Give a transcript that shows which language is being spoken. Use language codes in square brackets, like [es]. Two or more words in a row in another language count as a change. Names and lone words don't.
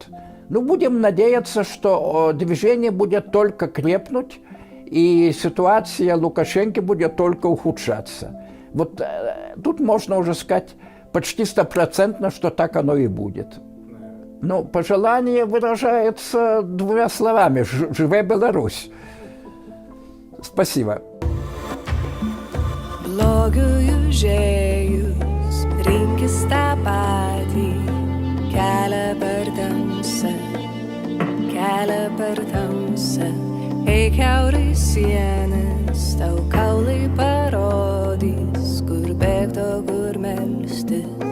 [ru] Но будем надеяться, что движение будет только крепнуть, и ситуация Лукашенко будет только ухудшаться. Вот тут можно уже сказать почти 100%, что так оно и будет. Но пожелание выражается 2 словами: [be] «Живе Беларусь». [ru] Спасибо. [lt] Blogiųjų žėjus rinkis tą patį kelią per tamsą, eik kiaurai sienas, tau kaulai parodys, kur bėgti, o kur melstis.